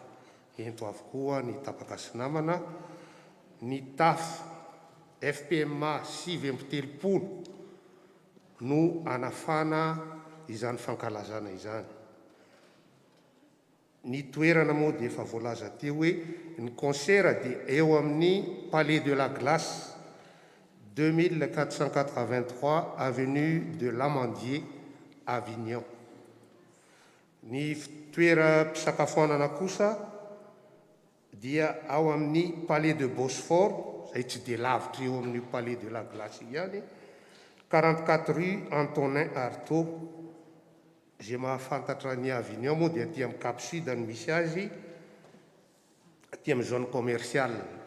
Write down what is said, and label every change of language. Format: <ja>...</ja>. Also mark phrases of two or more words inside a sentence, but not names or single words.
<mg>Ento avokoa ny tapaka sy namana, ny tafo Fpma 7 no anafana izany fankalazana izany. Ny toerana moa dia efa voalaza teo hoe ny concert dia eo amin'ny Palais de la Glace, 2483 avenue de l'Amandier, Avignon. Ny toeram-pisakafoanana kosa dia ao amin'ny Palais de Bosphore, izay tsy dia lavitra eo amin'ny Palais de la Glace ihany, 44 rue Antonin Artaud. Izay mahafantatra ny Avignon moa dia aty amin'ny Cap Sud ny misy azy, aty amin'ny</mg> <fr>zone commerciale.</fr>